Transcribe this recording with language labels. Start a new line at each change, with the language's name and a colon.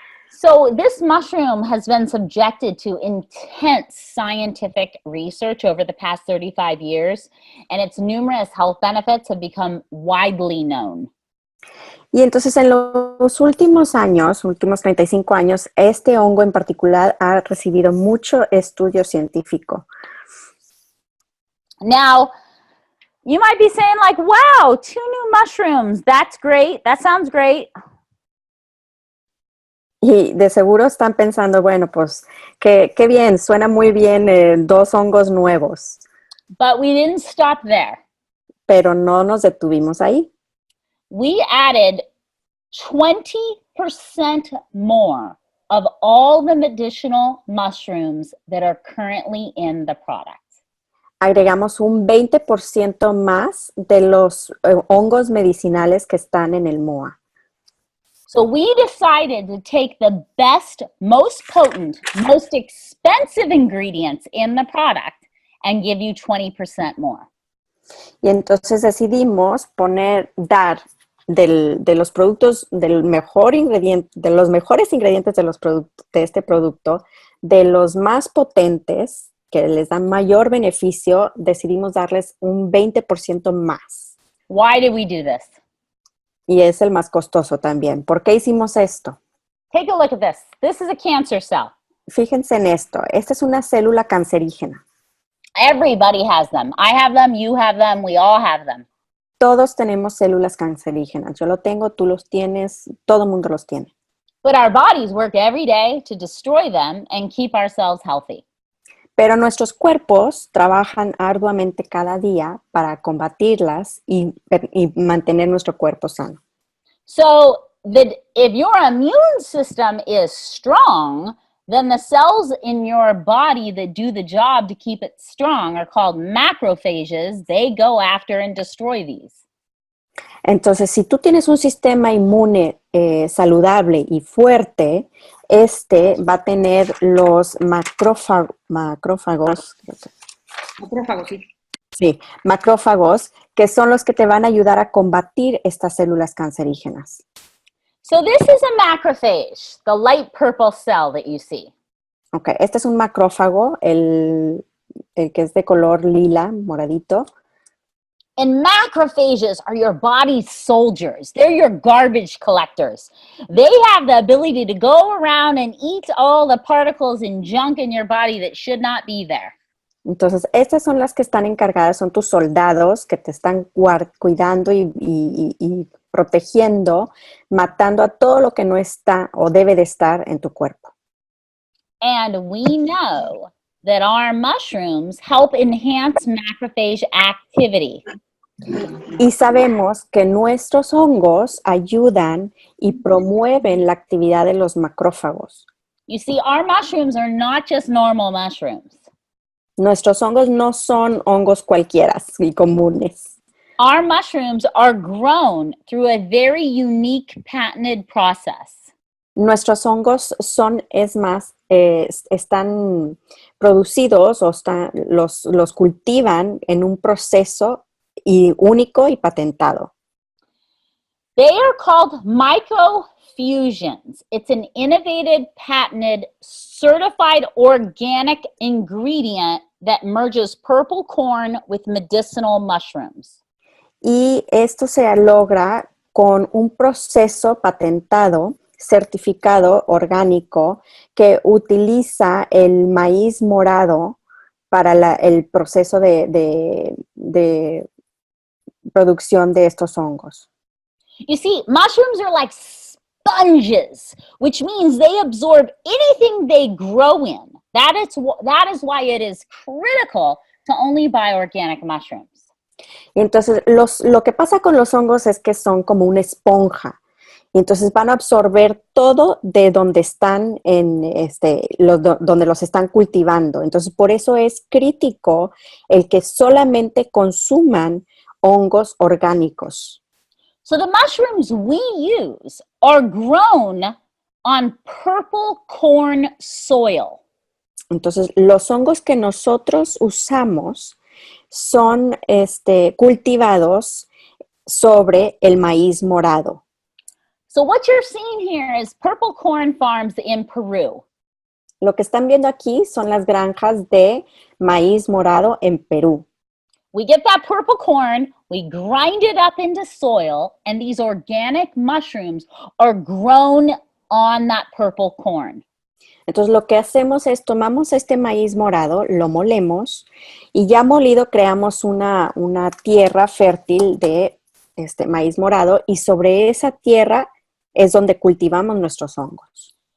English: So this mushroom has been subjected to intense scientific research over the past 35 years, and its numerous health benefits have become widely known.
Spanish: Y entonces en los últimos 35 años, este hongo en particular ha recibido mucho estudio científico.
English: Now, you might be saying like, wow, 2 new mushrooms, that's great, that sounds great.
Spanish: Y de seguro están pensando, bueno, pues, qué bien, suena muy bien 2 hongos nuevos.
English: But we didn't stop there.
Spanish: Pero no nos detuvimos ahí.
English: We added 20% more of all the medicinal mushrooms that are currently in the product.
Spanish: Agregamos un 20% más de los hongos medicinales que están en el MOA.
English: So we decided to take the best, most potent, most expensive ingredients in the product and give you 20% more.
Spanish: Y entonces decidimos dar de los productos, del mejor ingrediente, de los mejores ingredientes de este producto, de los más potentes, que les dan mayor beneficio, decidimos darles un 20% más.
English: Why did we do this?
Spanish: Y es el más costoso también. ¿Por qué hicimos esto?
English: Take a look at this. This is a cancer cell.
Spanish: Fíjense en esto. Esta es una célula cancerígena.
English: Everybody has them. I have them, you have them, we all have them.
Spanish: Todos tenemos células cancerígenas. Yo lo tengo, tú los tienes, todo el mundo los tiene.
English: But our bodies work every day to destroy them and keep ourselves healthy.
Spanish: Pero nuestros cuerpos trabajan arduamente cada día para combatirlas y mantener nuestro cuerpo sano.
English: So if your immune system is strong, then the cells in your body that do the job to keep it strong are called macrophages. They go after and destroy these.
Spanish: Entonces, si tú tienes un sistema inmune saludable y fuerte, va a tener los macrófagos. Macrófagos, sí. Sí, macrófagos, que son los que te van a ayudar a combatir estas células cancerígenas.
English: So this is a macrophage, the light purple cell that you see.
Spanish: Ok, este es un macrófago, el que es de color lila, moradito.
English: And macrophages are your body's soldiers. They're your garbage collectors. They have the ability to go around and eat all the particles and junk in your body that should not be there.
Spanish: Entonces, estas son las que están encargadas, son tus soldados que te están cuidando y protegiendo, matando a todo lo que no está o debe de estar en tu cuerpo.
English: And we know that our mushrooms help enhance macrophage activity.
Spanish: Y sabemos que nuestros hongos ayudan y promueven la actividad de los macrófagos.
English: You see, our mushrooms are not just normal mushrooms.
Spanish: Nuestros hongos no son hongos cualquiera y comunes.
English: Our mushrooms are grown through a very unique patented process.
Spanish: Nuestros hongos están producidos o los cultivan en un proceso único y patentado.
English: They are called microfusions. It's an innovative, patented, certified organic ingredient that merges purple corn with medicinal mushrooms.
Spanish: Y esto se logra con un proceso patentado, certificado, orgánico, que utiliza el maíz morado para el proceso de producción de estos hongos.
English: You see, mushrooms are like sponges, which means they absorb anything they grow in. That is why it is critical to only buy organic mushrooms.
Spanish: Y entonces, lo que pasa con los hongos es que son como una esponja. Y entonces van a absorber todo de donde están, donde los están cultivando. Entonces, por eso es crítico el que solamente consuman hongos orgánicos.
English: So the mushrooms we use are grown on purple corn soil.
Spanish: Entonces, los hongos que nosotros usamos son cultivados sobre el maíz morado.
English: So what you're seeing here is purple corn farms in Peru.
Spanish: Lo que están viendo aquí son las granjas de maíz morado en Perú.
English: We get that purple corn, we grind it up into soil, and these organic mushrooms are grown on that purple corn.
Spanish: Entonces, lo que hacemos es tomamos este maíz morado, lo molemos y ya molido creamos una tierra fértil de maíz morado y sobre esa tierra es donde cultivamos nuestros hongos.